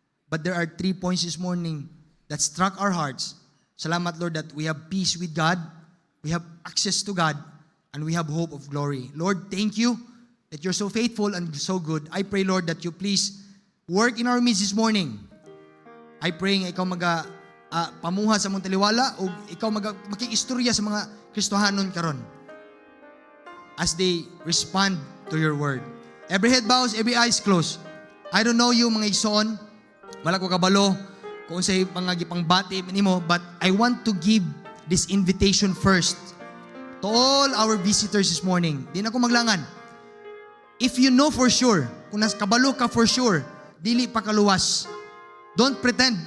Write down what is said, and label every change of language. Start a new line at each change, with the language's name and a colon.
English: But there are 3 points this morning that struck our hearts. Salamat, Lord, that we have peace with God, we have access to God, and we have hope of glory. Lord, thank you that you're so faithful and so good. I pray, Lord, that you please work in our midst this morning. I pray
Cebuano: nga ikaw pamuha sa mong taliwala o ikaw makikistorya sa mga Kristohanon karon
English: as they respond to your word. Every head bows, every eyes closed. I don't know you,
Cebuano: mga igsoon. Wala ko kabalo kung sa mga gipangbati nimo,
English: but I want to give this invitation first to all our visitors this morning,
Cebuano: di na ko maglangan.
English: If you know for sure,
Cebuano: kung kabalo ka
English: for sure,
Cebuano: dili pa kaluwas.
English: Don't pretend.